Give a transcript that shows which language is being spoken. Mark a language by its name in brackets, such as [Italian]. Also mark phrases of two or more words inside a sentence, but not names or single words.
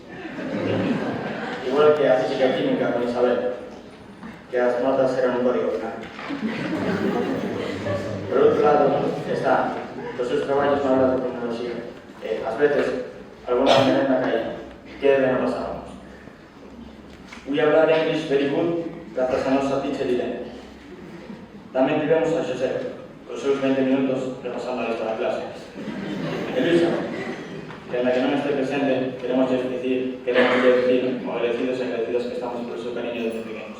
[Galician] Igual que a física e química con Isabel, que as notas eran un código final. Por outro lado, está os seus traballos na área de tecnoloxía. Ás veces, alguna merenda caída. Que ben o pasábamos. [English] We hablar English very good, [Galician] grazas a nosa teacher Irene. Tamén tivemos a Xosé, os seus 20 minutos repasando a lista da clase. E Luisa, que en la que non este presente, queremos decir o agradecidos e agradecidas que estamos por o seu cariño desde pequenos.